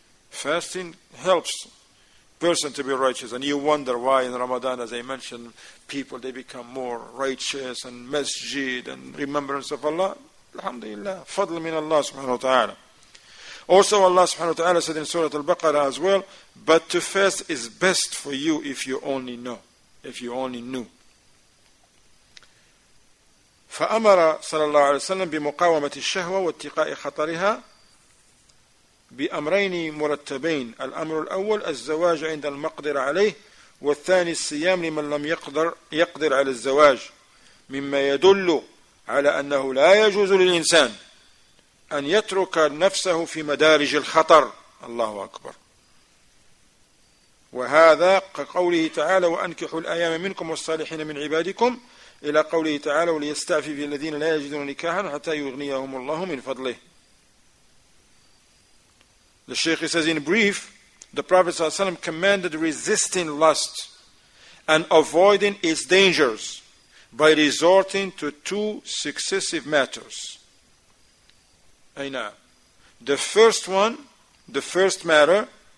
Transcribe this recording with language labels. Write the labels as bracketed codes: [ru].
[en] Fasting helps person to be righteous, and you wonder why in Ramadan, as I mentioned, people they become more righteous and masjid and remembrance of Allah. Alhamdulillah, [ar] fadl min Allah subhanahu wa ta'ala. [en] Also Allah subhanahu wa ta'ala said in Surah Al-Baqarah as well, but to fast is best for you if you only know, if you only knew. [ar] فأمر صلى الله عليه وسلم بمقاومة الشهوة واتقاء خطرها بأمرين مرتبين. الأمر الأول الزواج عند المقدرة عليه، والثاني الصيام لمن لم يقدر على الزواج، مما يدل على أنه لا يجوز للإنسان أن يترك نفسه في مدارج الخطر. الله أكبر. وهذا كقوله تعالى وأنكحوا الأيام منكم والصالحين من عبادكم إلى قوله تعالى وليستعفف الذين لا يجدون نكاحا حتى يغنيهم الله من فضله. [en] The Shaykh says in brief, the Prophet ﷺ commanded resisting lust and avoiding its dangers by resorting to two successive matters. The first matter.